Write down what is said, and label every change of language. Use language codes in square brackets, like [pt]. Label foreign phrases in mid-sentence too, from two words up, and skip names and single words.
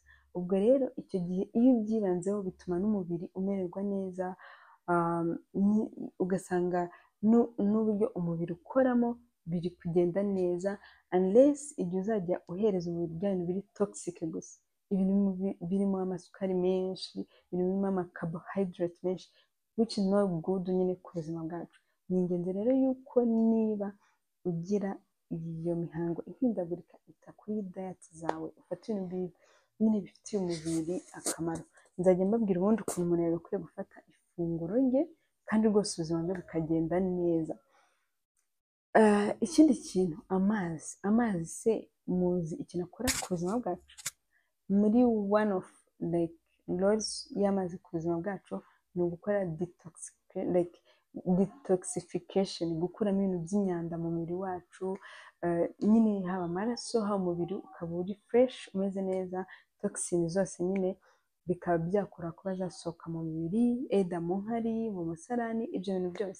[rw] Ubwo rero icyo gihe iyo ubyibanzeho bituma n'umubiri umererwa neza, ugasanga n'uburyo umubiri ukoramo biri kugenda neza, unless igihe uzajya uhereza umubiri bya bintu biri toxic gusa, ibintu birimo amasukari menshi, birimo amacarbohydrate menshi, [en] which is not good [rw] nyine ku buzima bwacu. Ni ingenzi rero yuko niba ugira iyo mihango ihindagurika, ita kuri diet zawe, ufata ibintu nyine bifitiye umubiri akamaro. Nzajya mbabwira ubundi ukuntu umuntu yagakwiye gufata ifunguro rye kandi rwose ubuzima bwe bukagenda neza. Ikindi kintu, amazi se muzi ikintu akora ku buzima bwacu? Muri [en] one of roles [rw] y'amazi ku buzima bwacu ni ugukora detoxification, gukuramo ibintu by'imyanda mu mubiri wacu, nyine haba amaraso, haba umubiri ukaba uri fresh umeze neza, toxins zose nyine bikaba byakora kuba zasohoka mu mubiri, eda mu nkari, mu musarani, ibyo bintu byose.